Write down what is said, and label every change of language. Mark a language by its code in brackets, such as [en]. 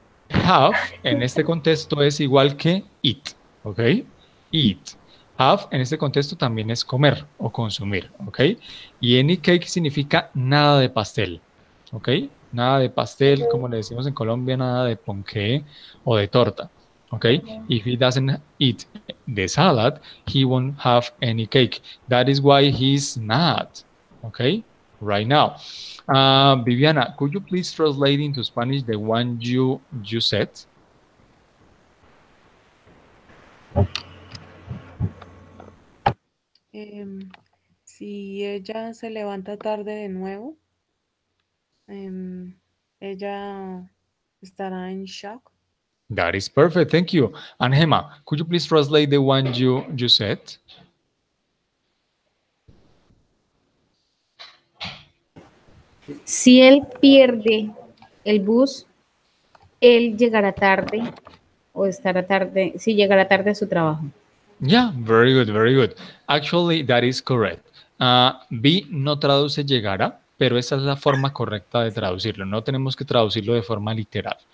[es] Have en este contexto es igual que eat, ¿ok? Eat. Have en este contexto también es comer o consumir, ¿ok? Y [en] any cake [es] significa nada de pastel, ¿ok? Nada de pastel, como le decimos en Colombia, nada de ponqué o de torta, ¿ok? [en] If he doesn't eat the salad, he won't have any cake. That is why he's not, ¿ok? Right now. Viviana, could you please translate into Spanish the one you said? [es] Si ella se levanta tarde de nuevo, Ella estará en shock. [en] That is perfect. Thank you. And Hema, could you please translate the one you said? [es] Si él pierde el bus, él llegará tarde o estará tarde, sí, llegará tarde a su trabajo. [en] Yeah, very good, very good. Actually, that is correct. [es] B no traduce llegará, pero esa es la forma correcta de traducirlo. No tenemos que traducirlo de forma literal.